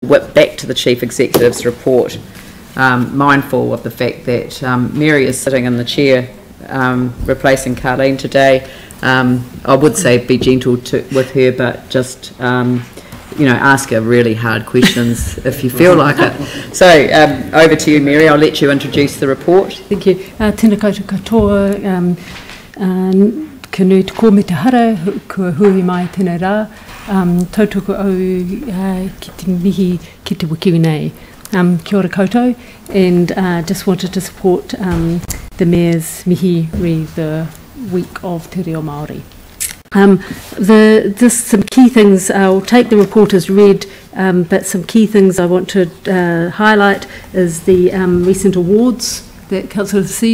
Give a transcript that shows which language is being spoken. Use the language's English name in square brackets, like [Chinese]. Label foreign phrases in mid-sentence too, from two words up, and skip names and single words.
[English] whip back to the Chief Executive's report, mindful of the fact that Mary is sitting in the chair replacing Carleen today. I would say be gentle with her, but just ask her really hard questions if you feel like it. So over to you, Mary. I'll let you introduce the report. Thank you. [Māori] Tēnā koutou katoa, ka nui te kō me te hara, kua hui mai tēnā rā, tautoko au ki te mihi ki te wiki nei. Kia ora koutou, [English] and just wanted to support the Mayor's mihi re the week of Te Reo Māori. Just some key things, I'll take the report as read, but some key things I want to highlight is the recent awards that Council receives.